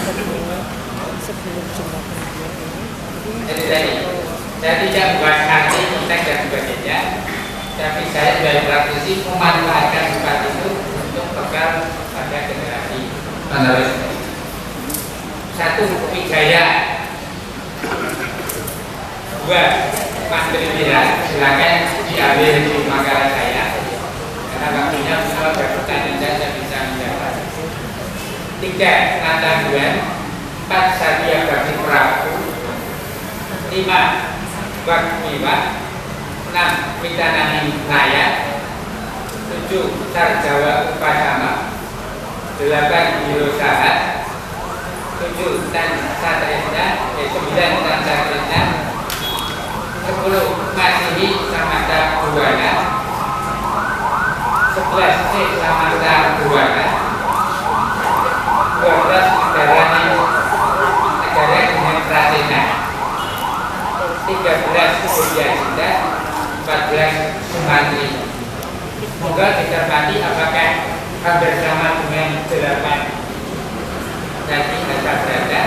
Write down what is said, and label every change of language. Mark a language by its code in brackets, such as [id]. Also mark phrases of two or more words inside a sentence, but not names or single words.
[id] Jadi saya tidak membahas arti konteks dan sebagainya, tapi saya sebagai praktisi memanfaatkan sifat itu untuk bekal pada generasi penerus. Satu, Wijaya. Dua, Mas Trimira, silakan diambil di makalah saya karena waktunya kalau berpertanyaan saya bisa menjawab. 3, Nataduan. 4, Satya Bakti Prabu. 5, Wakmiwa. 6, Witanani Naya. 7, Sarjawa Upasama. 8, Biro Sahat. 7, Tan Satresna. 9, Tan Satresna. 10, Masihi Samanta Buwana. 11, C Samanta Buwana. 12, Negara dengan Prasena. 13, Surya Cinta. 14, Sumantri. Semoga dicermati apakah hampir sama dengan 8 tadi kata berada.